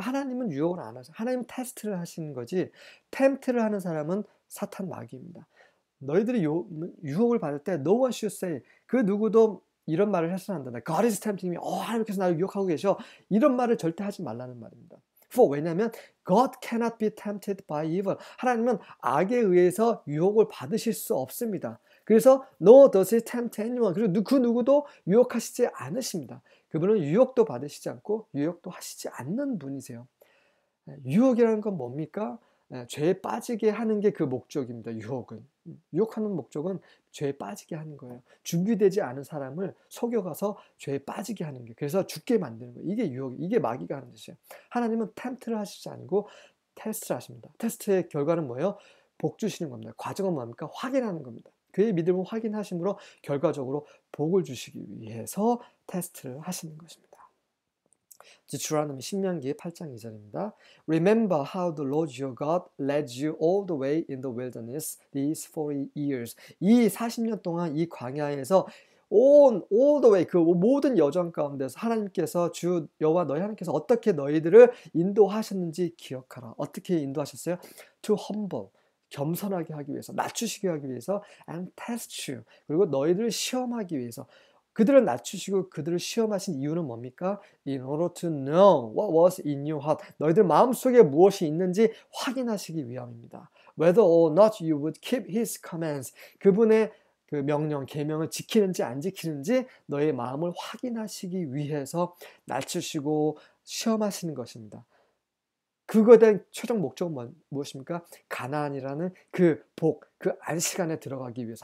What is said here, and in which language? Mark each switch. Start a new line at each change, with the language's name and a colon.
Korean: 하나님은 유혹을 안 하죠. 하나님은 테스트를 하시는 거지. 템트를 하는 사람은 사탄 마귀입니다. 너희들이 유혹을 받을 때
English: no one should say,
Korean: 그 누구도 이런 말을 해서는 안 된다.
English: God is tempting me.
Korean: 하나님께서 나를 유혹하고 계셔. 이런 말을 절대 하지 말라는 말입니다.
English: 왜냐하면 God cannot be tempted by evil.
Korean: 하나님은 악에 의해서 유혹을 받으실 수 없습니다.
English: 그래서 no does he tempt anyone.
Korean: 그리고 그 누구도 유혹하시지 않으십니다. 그분은 유혹도 받으시지 않고 유혹도 하시지 않는 분이세요. 유혹이라는 건 뭡니까? 죄에 빠지게 하는 게 그 목적입니다. 유혹은. 유혹하는 목적은 죄에 빠지게 하는 거예요. 준비되지 않은 사람을 속여가서 죄에 빠지게 하는 게, 그래서 죽게 만드는 거예요. 이게 유혹, 이게 마귀가 하는 짓이에요. 하나님은 템트를 하시지 않고 테스트를 하십니다. 테스트의 결과는 뭐예요? 복 주시는 겁니다. 과정은 뭡니까? 확인하는 겁니다. 그의 믿음을 확인하심으로 결과적으로 복을 주시기 위해서 테스트를 하시는 것입니다. 주라는 신명기 8장 2절입니다.
English: Remember how the Lord your God led you all the way in the wilderness these 40 years.
Korean: 이 40년 동안 이 광야에서
English: all the way,
Korean: 그 모든 여정 가운데서 하나님께서 주 여호와 너희 하나님께서 어떻게 너희들을 인도하셨는지 기억하라. 어떻게 인도하셨어요?
English: To humble,
Korean: 겸손하게 하기 위해서, 낮추시게 하기 위해서,
English: and test you,
Korean: 그리고 너희들을 시험하기 위해서. 그들을 낮추시고 그들을 시험하신 이유는 뭡니까?
English: In order to know what was in your heart.
Korean: 너희들 마음속에 무엇이 있는지 확인하시기 위함입니다.
English: Whether or not you would keep his commands.
Korean: 그분의 그 명령, 계명을 지키는지 안 지키는지 너의 마음을 확인하시기 위해서 낮추시고 시험하시는 것입니다. 그거에 대한 최종 목적은 무엇입니까? 가나안이라는 그 복, 그 안식안에 들어가기 위해서.